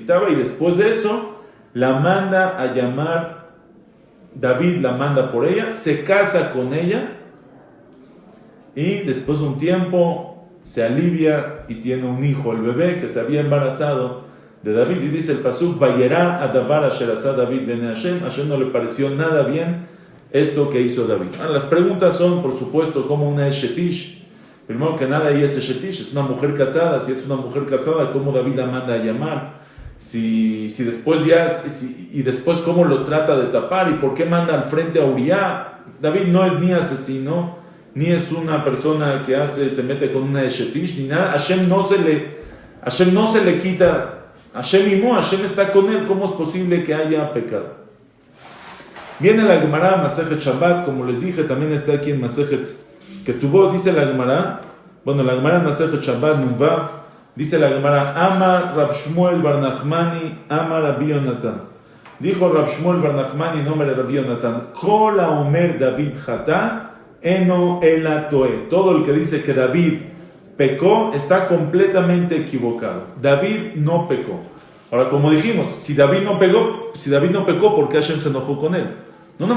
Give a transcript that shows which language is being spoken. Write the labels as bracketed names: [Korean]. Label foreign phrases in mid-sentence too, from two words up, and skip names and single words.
[Spanish] Y después de eso, la manda a llamar, David la manda por ella, se casa con ella. Y después de un tiempo, se alivia y tiene un hijo, el bebé que se había embarazado de David. Y dice el pasuk, [Hebrew] וירא הדבר אשר עשה דוד בעיני השם. [Spanish] Hashem no le pareció nada bien esto que hizo David. Las preguntas son, por supuesto, como una Eshetish. Primero que nada, ella es Eshetish, es una mujer casada. Si es una mujer casada, ¿cómo David la manda a llamar? Si después y después cómo lo trata de tapar y por qué manda al frente a Uriah. David no es ni asesino, ni es una persona que se mete con una Eshetish, ni nada. Hashem no se le quita. Hashem está con él. ¿Cómo es posible que haya pecado? Viene la Gemara, Masejet Shabbat, como les dije, también está aquí en Masejet Ketubot, dice la Gemara, la Gemara Masejet Shabbat, Nunvav, dice la Gemara, Amar Rab Shmuel bar Nachmani, Amar Rabbi Yonatan. Dijo Rab Shmuel bar Nachmani, nombre de Rabbi Yonatan, [Hebrew] כל האומר דוד חטא אינו אלא טועה. [Spanish] Todo el que dice que David pecó está completamente equivocado. David no pecó. Ahora, como dijimos, si David no pecó, ¿por qué Hashem se enojó con él?